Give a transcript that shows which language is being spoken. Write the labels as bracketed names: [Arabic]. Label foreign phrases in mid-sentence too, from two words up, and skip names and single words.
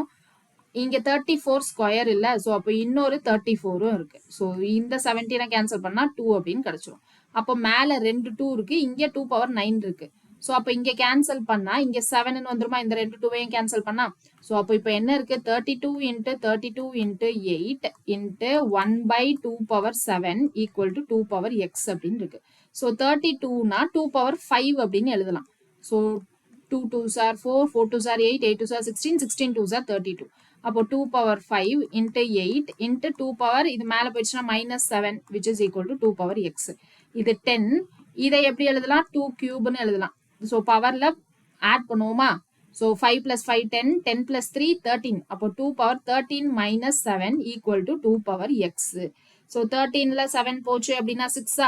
[Tamil] இங்க 34 ஸ்கொயர் இல்ல. ஸோ அப்போ இன்னொரு 34ம் இருக்கு. ஸோ இந்த 17 கேன்சல் பண்ணா 2 அப்படின்னு கிடைச்சிரும். அப்போ மேல 2 2 இருக்கு. இங்க 2 பவர் 9 இருக்கு. ஸோ அப்போ இங்க கேன்சல் பண்ணா இங்க 7ன்னு வந்துருமா. இந்த 2 2வையும் கேன்சல் பண்ணா. ஸோ அப்போ இப்போ என்ன இருக்கு [English] 32 into 32 into 8 into 1/2 power 7 equal to 2 power x [Tamil] அப்படின்னு இருக்கு. ஸோ 32னா [English] 2 power 5 [Tamil] அப்படின்னு எழுதலாம். [English] ஸோ 2 2s are 4, 4 2s are 8, 8 2s are 16, 16 2s are 32. [Tamil] அப்போ [English] 2 power 5 into 8 into 2 power [Tamil] இது மேல போயிடுச்சுன்னா -7 [English] which is equal to 2 power x. [Tamil] இது 10. இதை எப்படி எழுதலாம் [English] 2 cube [Tamil] எழுதலாம். ஸோ பவர்ல ஆட் பண்ணுவோமா. ஸோ [English] 5 plus 5 10, 10 plus 3 13. அப்போ 2 power 13 minus 7 equal to 2 power x. [Tamil] ஸோ 13ல 7 போச்சு அப்படின்னா 6ஆ.